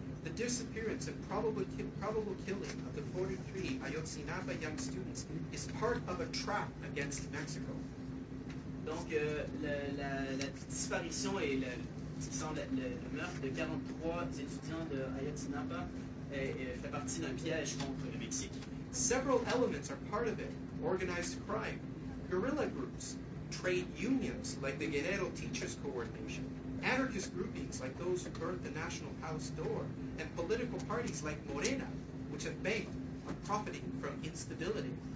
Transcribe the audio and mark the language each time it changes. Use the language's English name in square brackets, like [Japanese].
[English] The disappearance and probable killing of the 43 Ayotzinapa young students is part of a trap against Mexico. [French] Donc la disparition et ce qui semble être le meurtre de 43 étudiants de Ayotzinapa fait partie d'un piège contre le Mexique. [English] Several elements are part of it: organized crime, guerrilla groups, trade unions like the Guerrero Teachers Coordination, anarchist groupings like those who burnt the National House door, and political parties like Morena, which have banked on profiting from instability.